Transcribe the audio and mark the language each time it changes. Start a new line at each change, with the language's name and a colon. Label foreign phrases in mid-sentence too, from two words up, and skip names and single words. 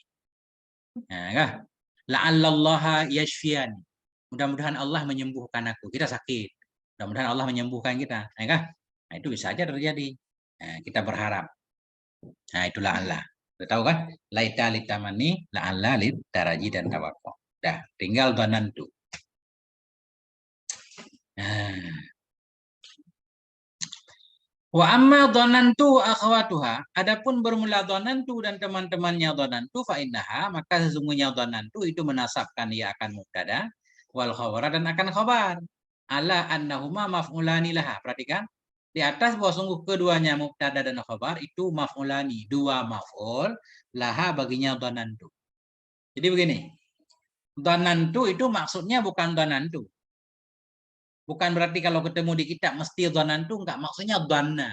Indonesian: Nah, kan?
Arabic: لعل الله يشفيني.
Indonesian: Mudah-mudahan Allah menyembuhkan aku. Kita sakit. Mudah-mudahan Allah menyembuhkan kita. Nah, kan? Nah, itu bisa aja terjadi. Nah, kita berharap. Nah, itulah Allah. Sudah tahu kan?
Arabic: ليت للتمني، لعل للترجي dan tawakko.
Indonesian: Dah, tinggal banantu. Nah,
Arabic: وأما ظننت وأخواتها,
Indonesian: adapun bermula dhanantu dan teman-temannya
Arabic: ظننت فإنها,
Indonesian: maka sesungguhnya dhanantu itu menasabkan ia akan
Arabic: مبتدأ والخبر
Indonesian: dan akan khabar.
Arabic: على أنهما مفعولان لها.
Indonesian: Perhatikan di atas bahwa sungguh keduanya mubtada dan khabar itu maf'ulani, dua
Arabic: مفعول لها
Indonesian: baginya dhanantu. Jadi begini, dhanantu itu maksudnya bukan dhanantu. Bukan berarti kalau ketemu di kitab mesti dhanantu, enggak, maksudnya dhanna.